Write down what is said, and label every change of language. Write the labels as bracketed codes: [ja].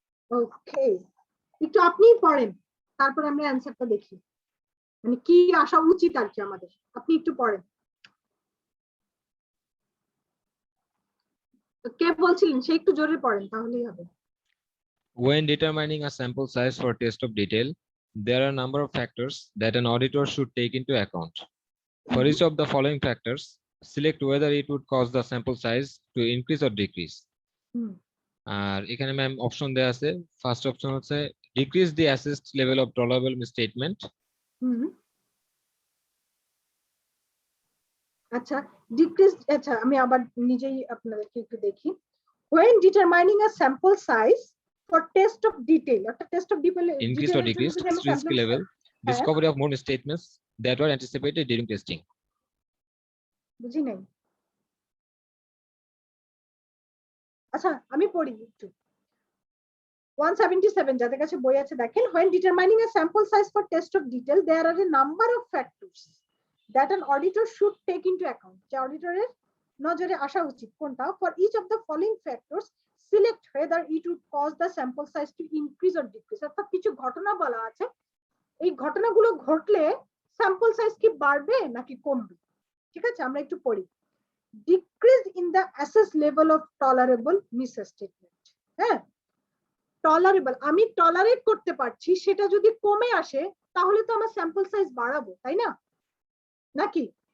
[bn] ওকে, একটু আপনিই পড়েন, তারপর আমরা অ্যানসারটা দেখি, মানে কি আসা উচিত আর কি আমাদের। আপনি একটু পড়েন। কে বলছিলেন সে একটু জোরে পড়েন, তাহলেই হবে। [en] When determining a sample size for test of detail, there are a number of factors that an auditor should take into account. For each of the following factors, select whether it would cause the sample size to increase or decrease. হুম, [bn] আর এখানে ma'am option দেয়া আছে। First option হচ্ছে decrease the assessed level of tolerable misstatement. হুম, আচ্ছা decrease. আচ্ছা আমি আবার নিজেই আপনাদেরকে একটু দেখি। [en] when determining a sample size for test of detail, একটা test of detail Increased or decreased risk level, discovery of more statements that were anticipated during testing. [bn] বুঝি নাই। আচ্ছা আমি পড়ি একটু। 177 যাদের কাছে বই আছে দেখেন। [en] when determining a sample size for test of detail, there are a number of factors that an auditor should take into account. [bn] যে অডিটরের নজরে আসা উচিত কোনটা? [en] for each of the following factors, select whether it would cause the sample size to increase or decrease. [bn] অর্থাৎ কিছু ঘটনা বলা আছে, এই ঘটনাগুলো ঘটলে স্যাম্পল সাইজ কি বাড়বে নাকি কমবে। ঠিক আছে, আমরা একটু পড়ি। [en] decrease in the assess level of tolerable misstatement. [bn] হ্যাঁ, টলারেবল, আমি টলারেট করতে পারছি, সেটা যদি কমে আসে তাহলে তো আমার স্যাম্পল সাইজ বাড়াবো, তাই না? নাকি?